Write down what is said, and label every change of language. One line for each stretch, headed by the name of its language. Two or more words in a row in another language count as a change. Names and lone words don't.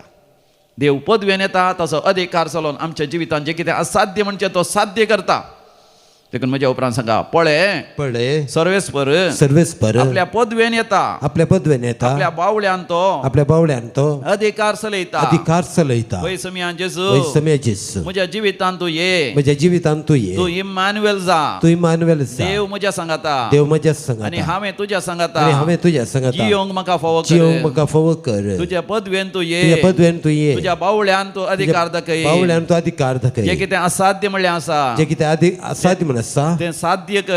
Konkani: देव पदवेन येता, ताचो अधिकार चलोवन आमच्या जिवितांत जें कितें असाध्य म्हणचें तो साध्य करता. देखून म्हज्या उपरांत सांगा, पळय पळय सर्वेस्पर सर्वेस्पर आपल्या पदवेन येता, आपल्या पदवेन येता, आपल्या बावळ्यान तो आपल्या बावड्यान तो अधिकार चलयता. अधिकार चलयता. वै समयान जेजू वैसम्य जेसू म्हज्या जिवितान तू ये, म्हज्या जिवितांत तू ये, तू इम्मानुएल जा, तू इमानुएल जा. देव म्हज्या सांगाता देव म्हज्या आणि संगता हांवें तुज्या सांगाता आणि हांवें तुज्या संगता जियोंक म्हाका फावो जियोंक कर. म्हाका फावो कर. तुज्या पदवेन तू तुज्या ये, पदवेन तू ये, तुज्या बावळ्यान तू अधिकार दाखय. बावड्यान तू अधिकार जे दाखय. कितें असाध्य म्हणलें आसा जे कितें असाध्य म्हण आसा तें साध्य कर.